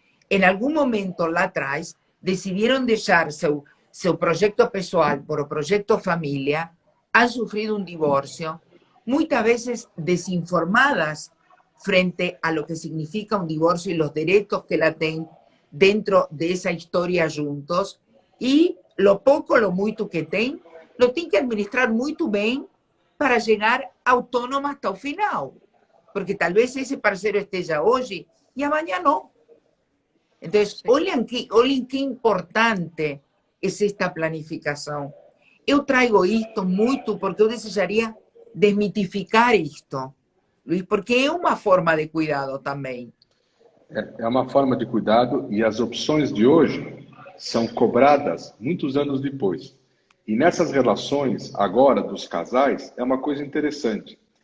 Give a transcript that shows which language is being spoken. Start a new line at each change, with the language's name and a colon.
Spanish: En algún momento lá atrás decidieron dejar su proyecto pessoal por el proyecto familia, han sufrido un divorcio, muchas veces desinformadas frente a lo que significa un divorcio y los derechos que la tienen dentro de esa historia juntos, y lo poco, lo mucho que tienen, lo tienen que administrar muy bien para llegar autónoma hasta el final. Porque tal vez ese parceiro
Portuguese: esteja hoje
Spanish: y amanhã no. Entonces, olhem que importante es esta planificación.
Portuguese: Eu traigo isto muito porque eu desejaria desmitificar isto, Luis, porque é uma forma de cuidado também. É uma forma de cuidado e as opções de hoje são cobradas muitos anos depois. E nessas relações, agora, dos casais, é uma coisa interessante.